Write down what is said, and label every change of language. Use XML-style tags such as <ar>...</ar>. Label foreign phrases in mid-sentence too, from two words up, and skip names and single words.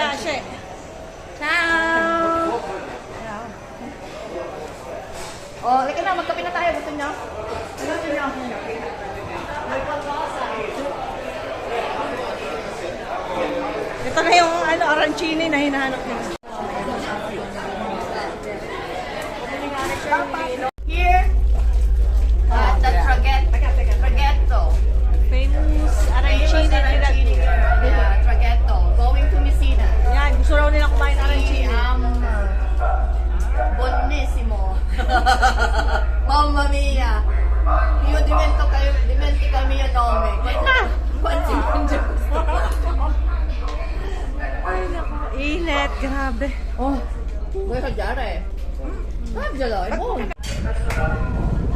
<tl>Ayan, Ashe. Ciao. Oh, lika na, magkape na tayo. Gusto niyo? Gusto niyo? Ito na yung arancini na hinahanap nila.</tl> <en>Here. the traghetto.</en> <tl>Famous arancini na nila.</tl> <en>Yeah, traghetto. Going to Messina.</en> <tl>Yan, gusto raw nila kumain ng arancini.</tl> <it>Buonissimo. Mamma mia. Io dimentico il mio nome. Quanti mangi questo?</it> <tl>Init, grabe.</tl> <it>Oh, vuoi mangiare? Mangialo, è buono.</it>